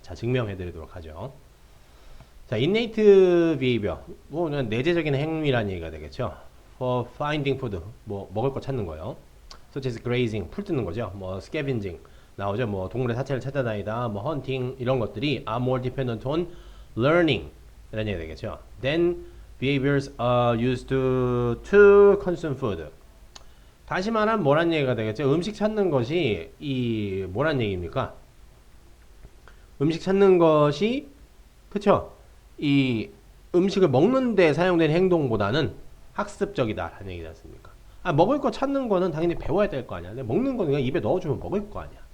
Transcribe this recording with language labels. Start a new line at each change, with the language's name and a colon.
Korean: 자, 증명해드리도록 하죠. 자, innate behavior, 그냥 내재적인 행위라는 얘기가 되겠죠.
English: For finding food,
Korean: 먹을 거 찾는 거요.
English: such as grazing,
Korean: 풀 뜯는 거죠. scavenging 나오죠. 동물의 사체를 찾아다니다, hunting 이런 것들이
English: are more dependent on learning
Korean: 이런 얘기가 되겠죠.
English: Then behaviors are used to consume food.
Korean: 다시 말하면 뭐란 얘기가 되겠죠. 음식 찾는 것이 뭐란 얘기입니까? 음식 찾는 것이 그쵸? 이 음식을 먹는 데 사용된 행동보다는 학습적이다라는 얘기지 않습니까? 먹을 거 찾는 거는 당연히 배워야 될 거 아니야. 근데 먹는 거는 그냥 입에 넣어주면 먹을 거 아니야.